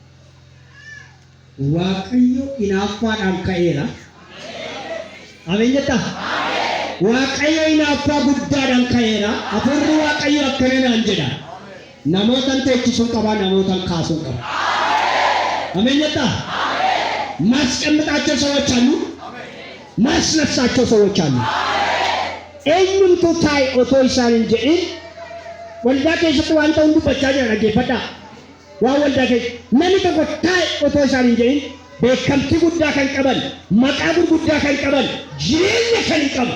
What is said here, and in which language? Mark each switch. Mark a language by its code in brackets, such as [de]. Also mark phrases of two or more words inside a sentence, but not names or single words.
[om] Waaqayyo inaaffaadhaan ka'eera. Ameen jettaa? Waaqayyo inaaffaa guddaadhaan ka'eera. Hafuurri Waaqayyo akkana naan jedha. Namootan teechisuun qaba, namootan kaasuun qaba. Ameen jettaa? [am] ማስቀምጣቸው ሰዎች አሉ፣ ማስነሳቸው ሰዎች አሉ። [om] eenyumtu taa'e otoo isaan hin jedhin waldaa keessatti wanta hundi bachaa jira dhaggeeffadhaa. Waan waldaa keessa namni tokko taa'e otoo isaan hin jedhin beekamtii guddaa kan qaban, maqaa gurguddaa kan qaban, jireenya kan qaban.